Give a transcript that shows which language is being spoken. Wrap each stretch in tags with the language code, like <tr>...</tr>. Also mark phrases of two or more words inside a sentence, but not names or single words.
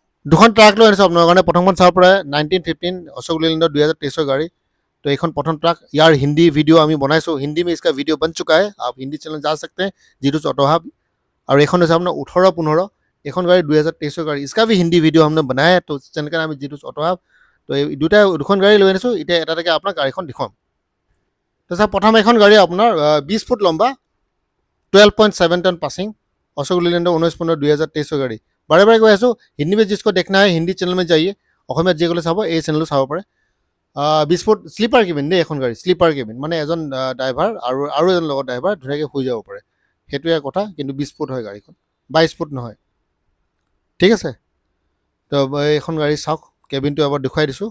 <as>দুখন ট্ৰাক লৈ আনিছোঁ আপোনাৰ কাৰণে। প্ৰথমখন চাব পাৰে 1915 अशोक लीलैंड 2023 गाड़ी।</as> <hi>तो एक प्रथम ट्रक यार हिंदी वीडियो हमें बनाइसो, हिंदी में इसका वीडियो बन चुका है, आप हिंदी चैनल जा सकते हैं जीतूस ऑटो हब। और एक अपना 18-15 एक गाड़ी 2023 गाड़ी, इसका भी हिंदी वीडियो हमने बनाया है, तो चैनल का नाम है जीतूस ऑटो हब।</hi> <as>তো দুখন গাড়ী লৈ আনিছোঁ এতিয়া এটা এটাকে আপোনাক গাড়ীখন দেখুৱাম। তো স্যার প্রথম এখন গাড়ি আপনার 20 ফুট লম্বা 12.7</as> <en>ton passing</en> <as>अशोक लीलैंड 19-15 2023 गाड़ी। বাৰে বাৰে কৈ আছোঁ</as> <hi>हिंदी में जिसको देखना है हिंदी चैनल में जाइए,</hi> <as>অসমীয়াত যিসকলে চাব এই চেনেলটো চাব পাৰে। 20 ফুট স্লিপাৰ কেবিন দেই এখন গাড়ী, স্লিপাৰ কেবিন মানে এজন ড্ৰাইভাৰ আৰু এজন লগত ড্ৰাইভাৰ ধুনীয়াকৈ শুই যাব পাৰে, সেইটোৱে কথা। কিন্তু 20 ফুট হয় গাড়ীখন, 22 ফুট নহয়, ঠিক আছে। তো এইখন গাড়ী চাওক, কেবিনটো এবাৰ দেখুৱাই দিছোঁ।</as>